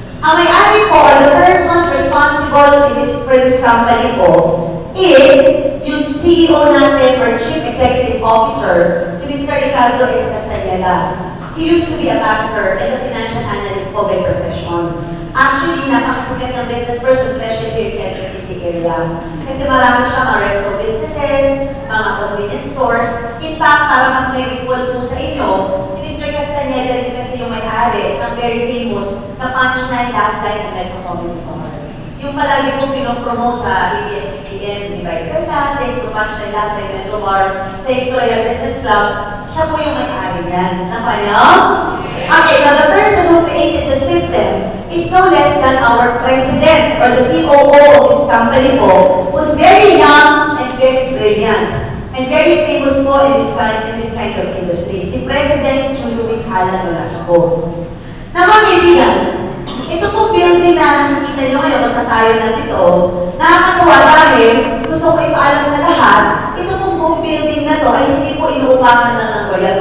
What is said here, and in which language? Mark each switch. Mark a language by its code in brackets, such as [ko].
[tl] Ang may-ari po, [en] or the persons responsible for this company po, [tl] is yung CEO natin [en] or Chief Executive Officer, si Mr. Ricardo S. Castañeda. He used to be a banker and a financial analyst po by profession. Actually, [tl] napakasikat ng [en] business person, especially here in Quezon City area. [tl] Kasi marami siyang mga resto businesses, mga convenience stores. [en] In fact, [tl] para mas may recall po sa inyo, si Mr. Castañeda rin kasi yung may-ari ng [en] very famous [tl] na punchline last line ng Metro Comedy Bar. Yung palagi kong pinopromote sa ABS-CBN, di ba? [en] Thanks to punchline last line Metro Bar, thanks to Royal Business Club, [tl] siya po yung may-ari niyan. [en] Napanyo? Okay, now the person who created the system is no less than our president or the COO of this company po, who's very young and very brilliant and very famous po in this kind of industry. [tl] Si President Luis Alan Nolasco. Na mga kaibigan, ito pong building na nakikita nyo ngayon sa tayo na dito, nakakatuwa dahil gusto ko ipaalam sa lahat, ito pong building na to ay hindi po inuupahan lang ng Royal.